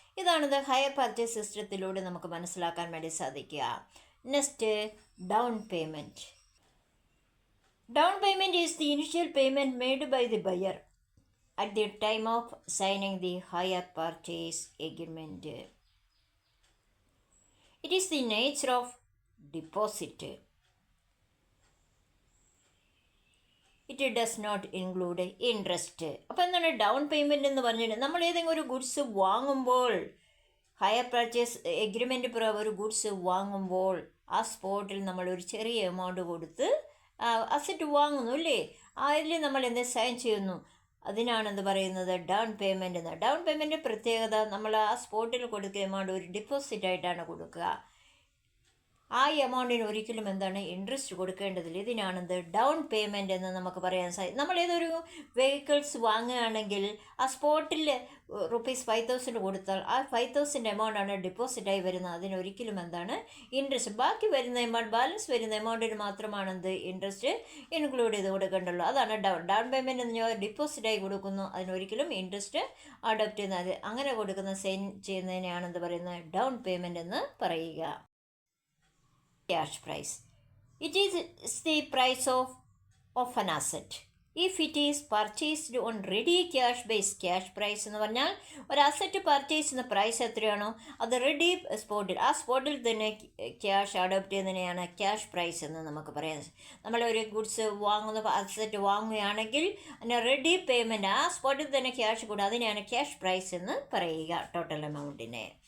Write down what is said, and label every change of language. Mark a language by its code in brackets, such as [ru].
[ml] ഇതാണിത് higher purchase സിസ്റ്റത്തിലൂടെ നമുക്ക് മനസ്സിലാക്കാൻ വേണ്ടി സാധിക്കുക. [en] Next, down payment. Down payment is the initial payment made by the buyer at the time of signing the hire purchase agreement. It is the nature of deposit. It does not include interest. [ml] അപ്പോൾ എന്താണ് down payment എന്ന് പറഞ്ഞിട്ട്, നമ്മൾ ഏതെങ്കിലും ഒരു goods വാങ്ങുമ്പോൾ, higher purchase agreement പ്രകാരം ഒരു ഗുഡ്സ് വാങ്ങുമ്പോൾ ആ സ്പോട്ടിൽ നമ്മൾ ഒരു ചെറിയ എമൗണ്ട് കൊടുത്ത് അസറ്റ് വാങ്ങുന്നു അല്ലേ, അതിൽ നമ്മൾ എന്ത് സൈൻ ചെയ്യുന്നു, അതിനാണെന്ന് പറയുന്നത് ഡൗൺ പേയ്മെൻറ്റ് എന്ന്. ഡൗൺ പേയ്മെൻറ്റ് പ്രത്യേകത, നമ്മൾ ആ സ്പോട്ടിൽ കൊടുക്കുന്ന എമൗണ്ട് ഒരു ഡിപ്പോസിറ്റായിട്ടാണ് കൊടുക്കുക. ആ എമൗണ്ടിന് ഒരിക്കലും എന്താണ് ഇൻട്രസ്റ്റ് കൊടുക്കേണ്ടതില്ല. ഇതിനാണെന്ത് ഡൗൺ പേയ്മെൻറ്റ് എന്ന് നമുക്ക് പറയാൻ സാധിക്കും. നമ്മൾ ഏതൊരു വെഹിക്കിൾസ് വാങ്ങുകയാണെങ്കിൽ ആ സ്പോട്ടിൽ ₹5,000 കൊടുത്താൽ ആ 5,000 എമൗണ്ടാണ് ഡിപ്പോസിറ്റായി വരുന്നത്. അതിനൊരിക്കലും എന്താണ് ഇൻട്രസ്റ്റ്, ബാക്കി വരുന്ന എമൗണ്ട്, ബാലൻസ് വരുന്ന എമൗണ്ടിന് മാത്രമാണ് എന്ത് ഇൻട്രസ്റ്റ് ഇൻക്ലൂഡ് ചെയ്ത് കൊടുക്കേണ്ടുള്ളൂ. അതാണ് ഡൗൺ പേയ്മെൻറ്റ് എന്ന് പറഞ്ഞാൽ ഡിപ്പോസിറ്റായി കൊടുക്കുന്നു, അതിനൊരിക്കലും ഇൻട്രസ്റ്റ് അഡോപ്റ്റ് ചെയ്യുന്നത്, അങ്ങനെ കൊടുക്കുന്ന സൈൻ ചെയ്യുന്നതിനെയാണ് എന്ത് പറയുന്നത്, ഡൗൺ പേയ്മെൻറ്റ് എന്ന് പറയുക. [en] Cash price. It is the price of an asset. If it is purchased on ready cash based, cash price [ml] എന്ന് പറഞ്ഞാൽ ഒരു അസറ്റ് പർച്ചേസ് ചെയ്യുന്ന പ്രൈസ് എത്രയാണോ അത് റെഡി സ്പോട്ടിൽ, ആ സ്പോട്ടിൽ തന്നെ ക്യാഷ് അഡോപ്റ്റ് ചെയ്യുന്നതിനെയാണ് ക്യാഷ് പ്രൈസ് എന്ന് നമുക്ക് പറയാം. നമ്മളൊരു ഗുഡ്സ് വാങ്ങുന്ന അസറ്റ് വാങ്ങുകയാണെങ്കിൽ അതിന് റെഡി പേയ്മെൻറ്റ്, ആ സ്പോട്ടിൽ തന്നെ ക്യാഷ് കൂടുക, അതിനെയാണ് ക്യാഷ് പ്രൈസ് എന്ന് പറയുക, ടോട്ടൽ എമൗണ്ടിനെ.